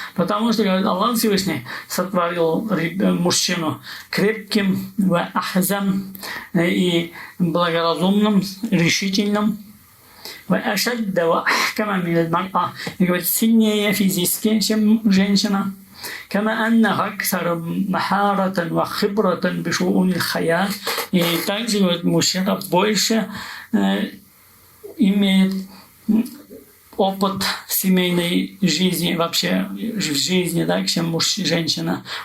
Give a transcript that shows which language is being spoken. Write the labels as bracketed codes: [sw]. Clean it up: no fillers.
[ru] Потому что, говорит, Аллах Всевышний сотворил мужчину крепким, ахзам, и благоразумным, решительным. И говорит, сильнее физически, чем женщина. [ar] كما أنه أكثر مهارة وخبرة بشؤون الحياة. [ru] И также, говорит, мужчина больше имеет опыт семейной жизни, вообще в жизни, да, чем женщина.